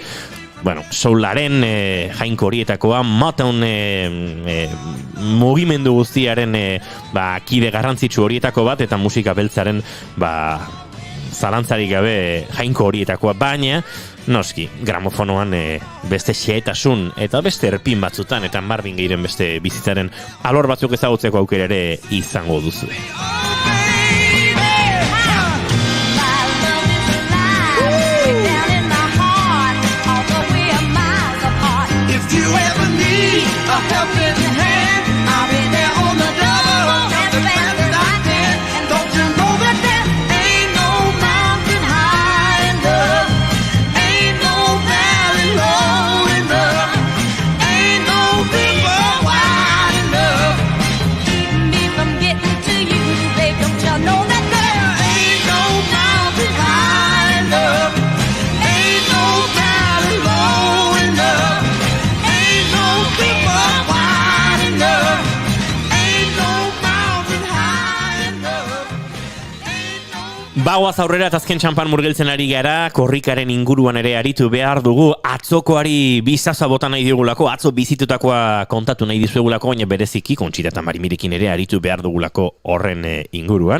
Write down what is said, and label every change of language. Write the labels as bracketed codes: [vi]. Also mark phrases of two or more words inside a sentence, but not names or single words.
[eu] Bueno, soularen jainko horietakoa, Motown mugimendu guztiaren kide garrantzitsu horietako bat, eta musika beltzaren zalantzarik gabe jainko horietakoa, baina noski, gramofonoan beste xehetasun eta beste erpin batzutan, eta Marvin Gayeren beste bizitzaren alor batzuk ezagutzeko aukera ere izango duzue. [en] If you ever need a helping hand, I'll be there on the double, as fast as I can. Don't you know that there ain't no mountain high enough, ain't no valley low enough, ain't no river wide enough to keep me from getting to you, babe. Don't you know that there ain't no mountain high enough, ain't no valley low enough. [eu] Bagoaz aurrera eta azken txampan murgiltzen ari gara, korrikaren inguruan ere aritu behar dugu, atzokoari bizaza bota nahi digulako, atzo bizitutakoa kontatu nahi dizuegulako, baina bereziki Kontxita eta Marimirikin ere aritu behar dugulako horren inguruan.